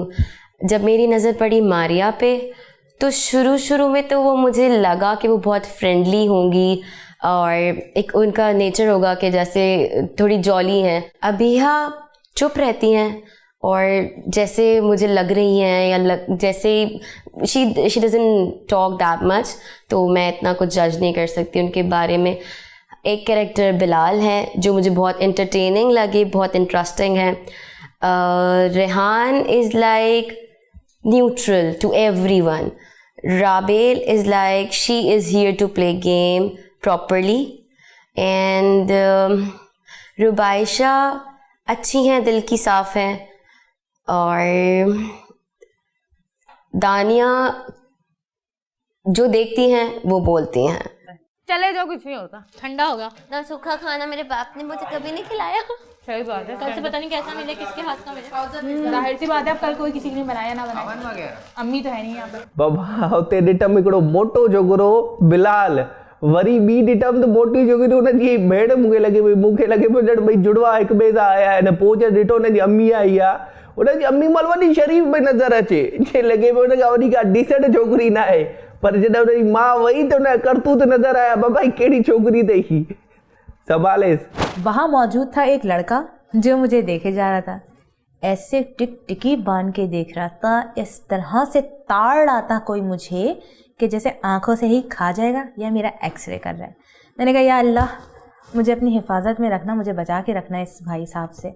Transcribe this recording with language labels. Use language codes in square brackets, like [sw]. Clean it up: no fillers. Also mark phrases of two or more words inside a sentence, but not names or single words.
[ur] جب میری نظر پڑی ماریہ پہ تو شروع میں تو وہ مجھے لگا کہ وہ بہت فرینڈلی ہوں گی اور ایک ان کا نیچر ہوگا کہ جیسے تھوڑی جولی ہیں. ابیہا چپ رہتی ہیں اور جیسے مجھے لگ رہی ہیں یا جیسے [en] she doesn't talk that much, [ur] تو میں اتنا کچھ جج نہیں کر سکتی ان کے بارے میں. ایک کریکٹر بلال ہے جو مجھے بہت انٹرٹیننگ لگے، بہت انٹرسٹنگ ہے. [en] Rehan is like neutral to everyone. Rabel is like she is here to play game properly. [ur] اینڈ روبائشہ اچھی ہیں، دل کی صاف ہیں. اور دانیہ جو دیکھتی ہیں وہ بولتی ہیں. چلے جاؤ، کچھ نہیں ہوتا. ٹھنڈا ہوگا نا. سوکھا کھانا میرے باپ نے مجھے کبھی نہیں کھلایا. صحیح بات ہے. کل سے پتا نہیں کیسا ملے، کس کے ہاتھ کا ملے. ظاہر سی بات ہے، اب کل کوئی کسی نے بنایا نہ بنایا، امی تو ہے نہیں یہاں پر. [sd] बाबा हुते ॾिठमि हिकिड़ो मोटो छोकिरो बिलाल, वरी ॿी ॾिठमि त मोटी छोकिरी हुनजी भेण मूंखे लॻे पई, ॼण भई जुड़वा हिक ॿिए सां आया आहिनि। पोइ जॾहिं ॾिठो हुनजी अम्मी आई आहे, हुनजी अम्मी महिल वॾी शरीफ़ पई नज़र अचे, जीअं लॻे पियो हुनखां वॾी का डिसेंट छोकिरी न आहे। पर जॾहिं हुनजी मां वई त हुनजा करतूत नज़र आया। बाबा कहिड़ी छोकिरी अथई, संभालेस। [ur] وہاں موجود تھا ایک لڑکا جو مجھے دیکھے جا رہا تھا، ایسے ٹکی باندھ کے دیکھ رہا تھا، اس طرح سے تاڑ رہا تھا کوئی مجھے کہ جیسے آنکھوں سے ہی کھا جائے گا یا میرا ایکسرے کر رہا ہے. میں نے کہا [ar] يا الله, [ur] مجھے اپنی حفاظت میں رکھنا، مجھے بچا کے رکھنا اس بھائی صاحب سے.